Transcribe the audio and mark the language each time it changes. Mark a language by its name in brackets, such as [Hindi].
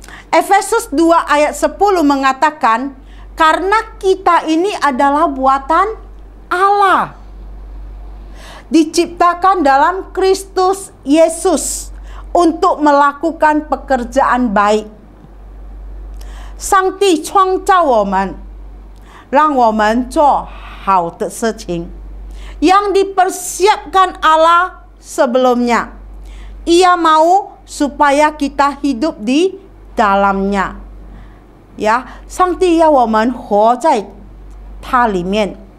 [Indonesian] Efesus 2 ayat 10 mengatakan, karena kita ini adalah buatan Allah, diciptakan dalam Kristus Yesus untuk melakukan pekerjaan baik. [Chinese] 上帝创造我们，让我们做好的事情， [Indonesian] yang dipersiapkan Allah sebelumnya. Ia mau supaya kita hidup di dalamnya. [Chinese] Ya, 上帝要我们活在它里面。